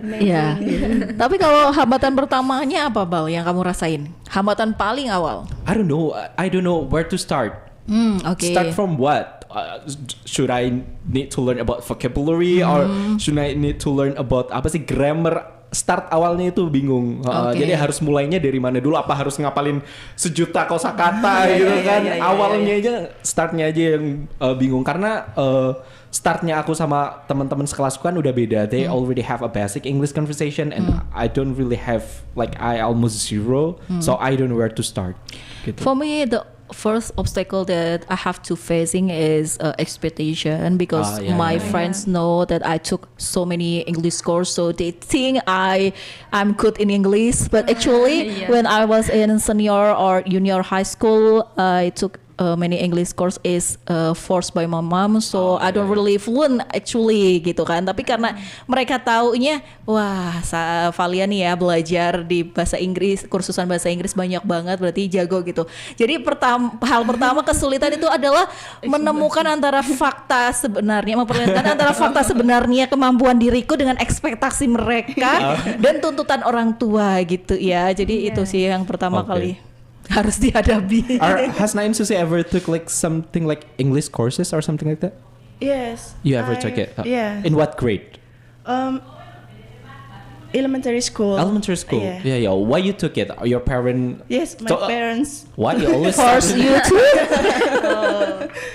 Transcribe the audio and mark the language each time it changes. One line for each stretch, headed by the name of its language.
Indonesian: Iya. Tapi kalau hambatan pertamanya apa, Bal, yang kamu rasain? Hambatan paling awal?
English: I don't know where to start. Start from what? Should I need to learn about vocabulary or should I need to learn about
Indonesian: apa sih
English: grammar?
Indonesian: Start awalnya itu bingung. Jadi harus mulainya dari mana dulu? Apa harus ngapalin sejuta kosakata gitu kan? Awalnya aja, startnya aja yang bingung karena startnya aku sama teman-teman sekelasku kan udah beda.
English: They already have a basic English conversation and I don't really have, like I almost zero. So I don't know where to start.
Indonesian: Gitu.
English: For me, the first obstacle that I have to facing is expectation, because my friends know that I took so many English course, so they think I'm good in English, but actually when I was in senior or junior high school, I took many English course is forced by my mom, so I don't really fluent actually
Indonesian: gitu kan. Tapi karena mereka taunya, wah Valia nih ya belajar di bahasa Inggris, kursusan bahasa Inggris banyak banget, berarti jago gitu. Jadi hal pertama kesulitan itu adalah menemukan antara fakta sebenarnya, memperlihatkan antara fakta sebenarnya kemampuan diriku dengan ekspektasi mereka dan tuntutan orang tua gitu ya. Jadi itu sih yang pertama kali harus dihadapi.
English: Has Nain Susi ever took like something like English courses or something like that? Yes. You ever took it? Yeah. In what grade? elementary school. Elementary school. Yeah. Yeah. Why you took it? Your parent? Yes, my parents. Why you always Force you to?